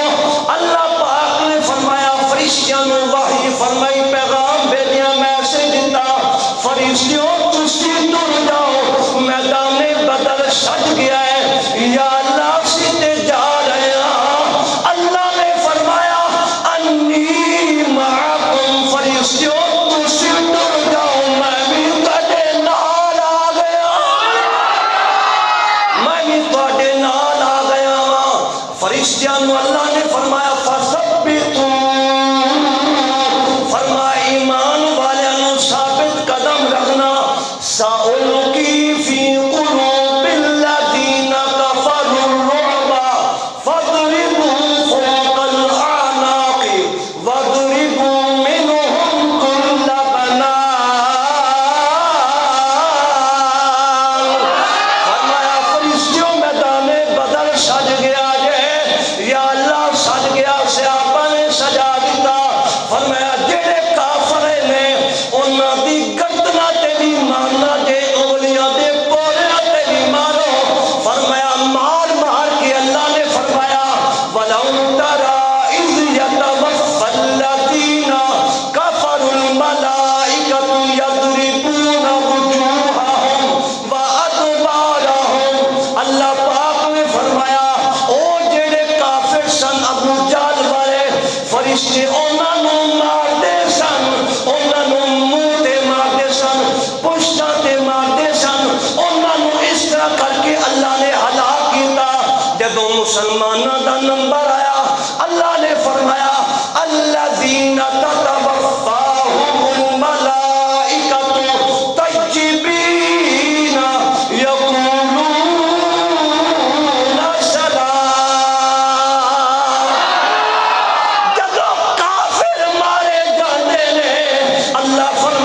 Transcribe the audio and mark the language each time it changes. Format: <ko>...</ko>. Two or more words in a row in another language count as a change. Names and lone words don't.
<pa>وحی فرمائی پیغام بھیجیا میسج دیتا، فرشتیوں تسی تر جاؤ، میدان بدر سج گیا ہے، یا اللہ سیدھے جا رہے ہیں، اللہ نے فرمایا</pa> <ar>انی معکم،</ar> <pa>فرشتیوں تسی تر جاؤ، میں بھی تواڈے نال آ گیا، میں بھی تواڈے نال آ گیا، فرشتیاں نو اللہ نے فرمایا فثبتوا، ایمان والوں ثابت قدم رکھنا،</pa> <ar>سألقی فی قلوب الذین کفروا الرعب فاضربوا فوق الاعناق واضربوا منهم کل بنان،</ar> <pa>فرمایا فرشتیوں میدان بدر سج گیا جے، یا اللہ سج گیا، صحابہ نے سجا دیتا، فرمایا جڑے کافر نے انہاں دی گردناں تے بھی مارنا جے، انگلیاں دے پوریاں تے بھی مارو، فرمایا مار مار کے اللہ نے فرمایا</pa> <ar>وَلَوْ تَرَىٰ إِذْ يَتَوَفَّى الَّذِينَ كَفَرُوا الْمَلَائِكَةُ يَضْرِبُونَ وُجُوهَهُمْ وَأَدْبَارَهُمْ،</ar> <pa>اللہ پاک نے فرمایا او جڑے کافر سن ابو جہل والے، فرشتے انہاں نو ماردے سن، انہاں نو منہ تے ماردے سن، پشتاں تے ماردے سن، انہاں نو اس طرح کر کے اللہ نے ہلاک کیتا۔ جدوں مسلماناں دا نمبر آیا اللہ نے فرمایا</pa> <ar>الذین تتوفاہم الملائکۃ طیبین یقولون سلام،</ar> <pa>جدوں کافر مارے جاندے نے اللہ</pa>